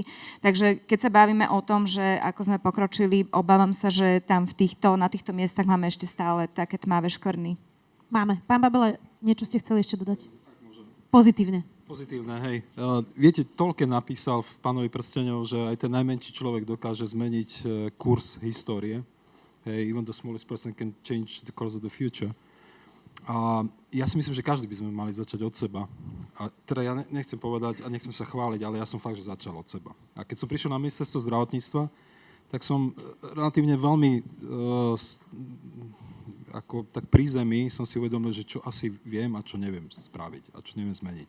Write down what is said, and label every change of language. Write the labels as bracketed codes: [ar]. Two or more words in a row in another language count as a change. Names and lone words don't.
[sk] Takže keď sa bavíme o tom, že ako sme pokročili, obávam sa, že tam na týchto miestach máme ešte stále také tmavé škvrny. Máme. Pán Babele, niečo ste chceli ešte dodať? Pozitívne, hej. Viete, Tolkien napísal v Pánovi prsteňov, že aj ten najmenší človek dokáže zmeniť kurz histórie. [en] Hey, even the smallest person can change the course of the future. [sk] A ja si myslím, že každý by sme mali začať od seba. A teda ja nechcem povedať a nechcem sa chváliť, ale ja som fakt, že začal od seba. A keď som prišiel na ministerstvo zdravotníctva, tak som relatívne veľmi ako tak pri zemi som si uvedomil, že čo asi viem a čo neviem spraviť a čo neviem zmeniť.